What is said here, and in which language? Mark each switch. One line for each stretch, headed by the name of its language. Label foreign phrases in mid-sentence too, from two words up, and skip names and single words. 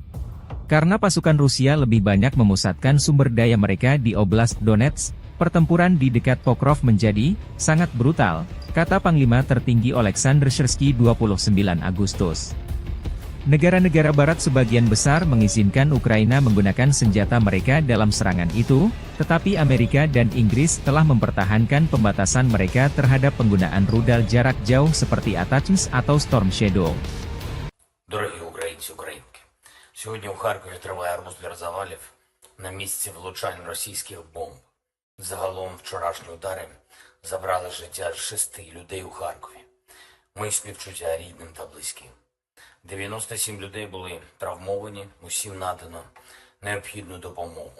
Indonesian: Karena pasukan Rusia lebih banyak memusatkan sumber daya mereka di Oblast Donetsk, pertempuran di dekat Pokrov menjadi sangat brutal, kata Panglima tertinggi Oleksandr Syrsky 29 Agustus. Negara-negara barat sebagian besar mengizinkan Ukraina menggunakan senjata mereka dalam serangan itu, tetapi Amerika dan Inggris telah mempertahankan pembatasan mereka terhadap penggunaan rudal jarak jauh seperti ATACMS atau Storm Shadow.
Ukrainian: Дорогі українці, українки, сьогодні у Харкові триває армузлір завалів на місці влучань російських бомб. Загалом вчорашні удари забрали життя 6 людей у Харкові. Мої співчуття рідним та близьким. 97 людей були травмовані, усім надано необхідну допомогу.